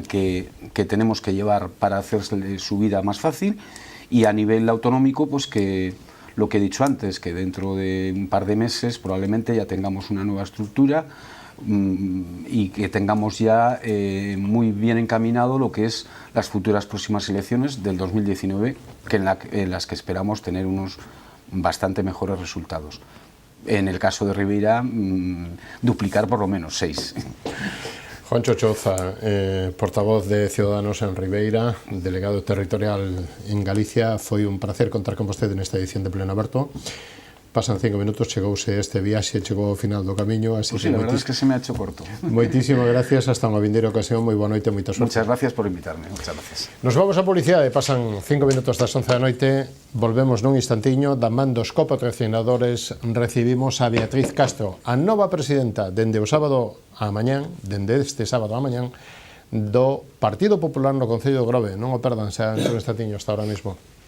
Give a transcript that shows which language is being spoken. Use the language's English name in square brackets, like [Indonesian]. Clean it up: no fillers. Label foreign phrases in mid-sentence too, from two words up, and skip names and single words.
[Spanish] que tenemos que llevar para hacer su vida más fácil, y a nivel autonómico, pues que lo que he dicho antes, que dentro de un par de meses probablemente ya tengamos una nueva estructura y que tengamos ya muy bien encaminado lo que es las futuras próximas elecciones del 2019, en las que esperamos tener unos bastante mejores resultados. En el caso de Ribeira, duplicar por lo menos 6. [Galician] Juancho Chouza, portavoz de Ciudadanos en Ribeira, delegado territorial en Galicia, foi un placer contar con vostede nesta edición de Pleno Aberto. Pasan 5 minutos, chegouse este viaxe, chegou ao final do camiño, así [Spanish] pues sí, que la verdad es que se me ha hecho corto. [Galician] Moitísimas gracias, hasta unha vindeira ocasión, moi boa noite, moita sorte. [Spanish] Muchas gracias por invitarme, muchas gracias. [Galician] Nos vamos a publicidade, pasan 5 minutos das 11 da noite, volvemos nun instantiño, da man dos copatrocinadores recibimos a Beatriz Castro, a nova presidenta dende o sábado a mañán, dende este sábado a mañán, do Partido Popular no Concello de Grove. Non o perdan, xa en un instantiño [Spanish] hasta ahora mismo.